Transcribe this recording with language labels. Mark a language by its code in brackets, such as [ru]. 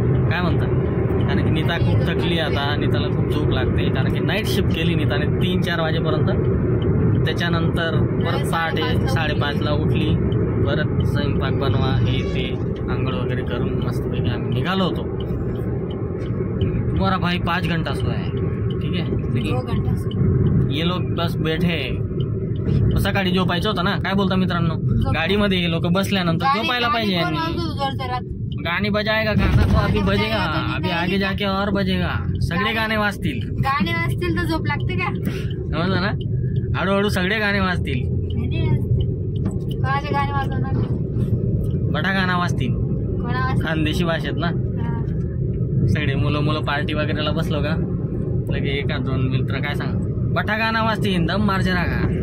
[mr] काय म्हणतात, कारण की नीता खूप थकली आता, नीताला खूप झोप लागते, कारण की नाईट शिफ्ट केली नीताने 3-4 वाजेपर्यंत. त्याच्यानंतर परत पहाटे 5:30ला उठली, परत स्वयंपाक बनवा हे ते, आंघोळ वगैरे करून मस्तपैकी आम्ही निघालो होतो. [hi] तुम्हारा भाई 5 घंटा सोया है, ठीक है. 2 घंटा ये लोग बस बैठे. [mr] सकाळी झोपायचं होतं ना. काय बोलता मित्रांनो, गाडीमध्ये हे लोक बसल्यानंतर झोपायला पाहिजे यांनी. [hi] गाणी बजाएगा गाना तो अभी बजेगा, अभी आगे जाके और बजेगा. [mr] सगळे गाणे वाजतील. गाणे वाजतील तर झोप लागते का? समजलं ना. हळूहळू सगळे गाणे वाजतील. कोणाचे गाणे वाजवणार? बटा गाणं वाजतील. खानदेशी भाषेत ना. सगळे मुलं पार्टी वगैरेला बसलो का लगे 1-2 मित्र काय सांग, बटा गाणं वाजतील, दम मार जरा का.